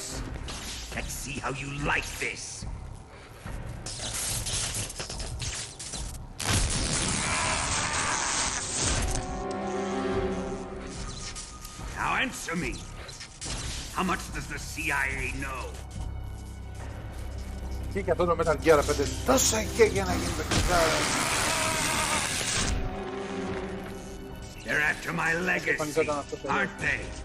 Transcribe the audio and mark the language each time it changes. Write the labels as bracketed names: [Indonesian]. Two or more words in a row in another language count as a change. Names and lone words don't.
[English] Let's see how you like this. Now answer me. How much does the CIA know? [Greek] Και για αυτό το Metal Gear 5 τόσα είχε για να γίνει παιχνιδάρα. [English] They're after my legacy, aren't they?